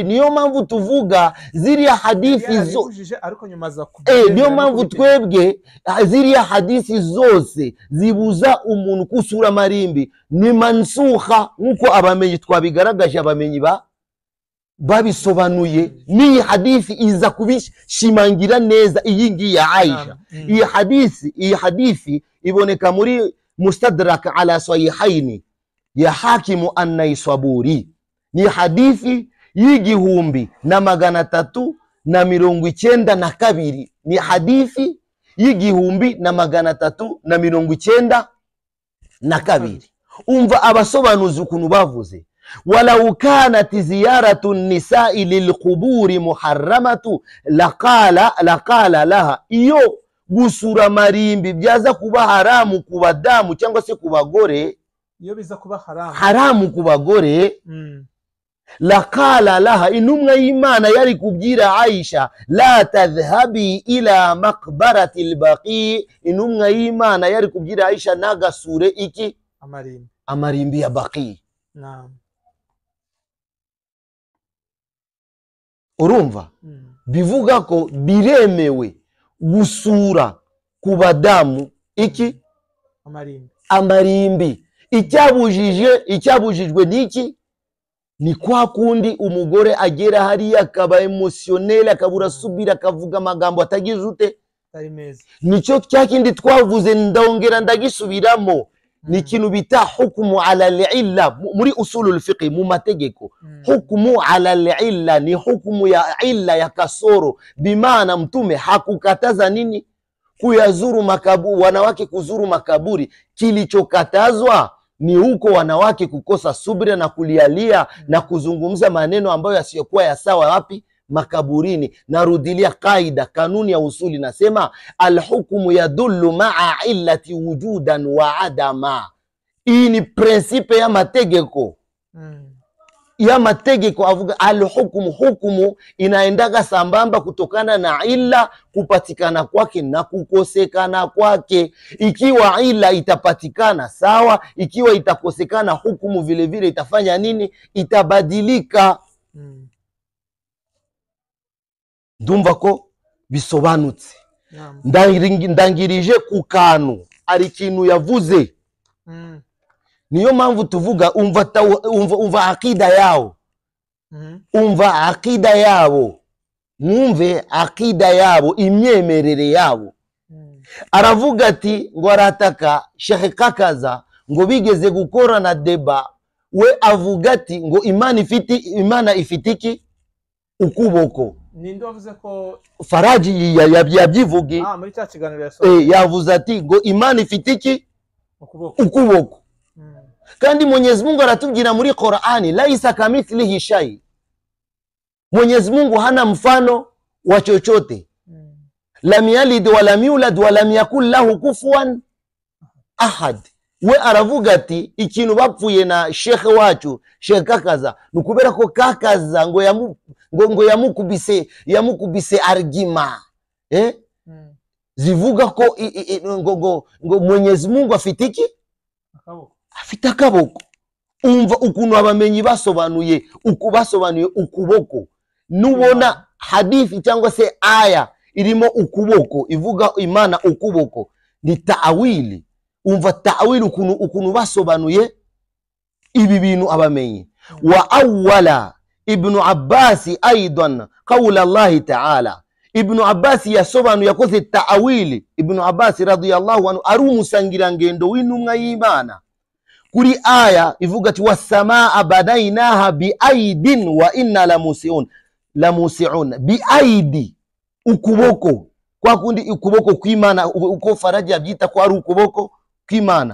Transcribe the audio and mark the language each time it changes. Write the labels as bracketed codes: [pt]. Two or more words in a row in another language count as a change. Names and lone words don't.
[rw] Niyo mpamvu tuvuga ziriya hadithi niyo mpamvu twebwe ziriya hadithi zose zibuza umuntu kusura amarimbi ni mansukha, nkuko abamenyi twabigaragaje, abamenyi babisobanuye. Ni hadithi iza kubishimangira neza iyi ngiyi ya Aisha. Iyi hadithi iboneka muri Mustadrak ala Sahihaini ya Hakimu an-Naisaburi. Ni hadithi y'igihumbi na 392. Ni hadithi y'igihumbi na 392. Umva abasobanuzi ukuntu bavuze, [ar] لو كانت زيارة النساء للقبور محرمة لقال لها, [rw] iyo gusura marimbi byaza kuba haramu ku badamu cyangwa se ku bagore, iyo biza kuba haramu ku bagore, [ar] لقال لها, [rw] intumwa y'Imana yari kubwira Aisha, [ar] لا تذهبي إلى مقبرة البقيع, [rw] intumwa y'Imana yari kubwira Aisha nagasure iki? Amarimbi ya Baqi. Urumva? Bivuga ko biremewe gusura ku badamu iki? Amarimbi. Icyabujijwe niki? Ni kwa kundi umugore agera hariya akaba emotionnel, akabura subira, akavuga amagambo atagize ute? Nicyo cyakindi twavuze, ndongera ndagisubiramo. ni ikintu bita [ar] حكم على العلة [rw] muri [ar] أصول الفقه [rw] mu mategeko. [ar] حكم على العلة [sw] ni hukmu ya illa ya kasoro, bimaana mtume hakukataza nini? Kuyazuru makaburi, wanawake kuzuru makaburi. Kilichokatazwa ni huko wanawake kukosa subira na kulialia na kuzungumza maneno ambayo yasiyokuwa ya sawa wapi? Makaburini. Narudilia kaida, kanuni ya usuli nasema [ar] الحكم يدل مع العلة وجودا وعدما. [sw] Hii ni prinsipe ya mategeko. [rw] Ya mategeko avuga [sw] alhukmu, hukumu inaendaga sambamba kutokana na illa kupatikana kwake na kukosekana kwake. Ikiwa illa itapatikana sawa, ikiwa itakosekana hukumu vile vile itafanya nini? Itabadilika. [rw] Ndumva ko bisobanutse. Ndangirije ku kantu ari ikintu yavuze. Niyo mpamvu tuvuga umva [sw] akida yao. [rw] Umva akida yabo. Mwumve akida yabo, imyemerere yabo. Aravuga ati ngo arataka Sheikh Kakaza ngo bigeze gukora na deba, we avuga ati ngo imana ifitiki ukuboko. Ninde wavuze ko Faraji yabyivuge? Muri cya kiganiro yasohoye yavuze ati ngo imana ifitiki ukuboko. Kandi [sw] Mwenyezi Mungu [rw] aratubwira muri Qur'ani [ar] ليس كمثله شيء. [sw] Mwenyezi Mungu hana mfano wa chochote. [ar] لم يلد ولم يولد ولم يقل له كفوا أحد. [rw] We aravuga ati ikintu bapfuye na Sheikh wacu Sheikh Kakaza nukubera ko Kakaza ngo yamukubise argima zivuga ko ngo [sw] Mwenyezi Mungu [rw] afitiki afite akaboko. Umva ukuntu abamenyi basobanuye ukuboko. Nubona hadithi cyangwa se aya irimo ukuboko ivuga imana ukuboko, ni ta'wili. Umva ta'wili ukuntu basobanuye ibi bintu abamenyi. [ar] وأول ابن عباس أيضا قول الله تعالى. [rw] Ibn Abbas yasobanuye yakoze ta'wili. Ibn Abbas [ar] رضي الله عنه [rw] ari umusangira ngendo w'intumwa y'Imana kuri aya ivuga ati [ar] والسماء بنيناها بأيد وإنا لموسعون. [rw] Biaidi ukuboko, kwa kundi ukuboko kw'Imana uko Faraji abyita ko ari ukuboko kw'Imana.